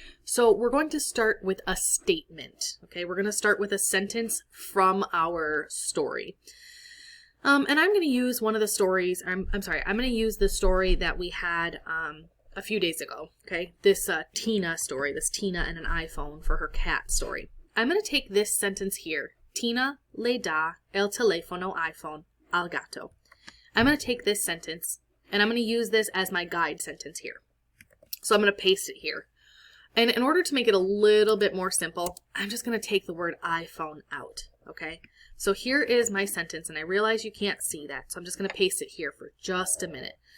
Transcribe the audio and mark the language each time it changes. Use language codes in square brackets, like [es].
[en] So we're going to start with a statement. Okay, we're going to start with a sentence from our story. And I'm going to use one of the stories. I'm going to use the story that we had a few days ago, okay? This Tina story, this Tina and an iPhone for her cat story. I'm going to take this sentence here. [es] Tina le da el teléfono iPhone al gato. [en] I'm going to take this sentence and I'm going to use this as my guide sentence here. So I'm going to paste it here. And in order to make it a little bit more simple, I'm just going to take the word iPhone out, okay? So here is my sentence, and I realize you can't see that, so I'm just going to paste it here for just a minute.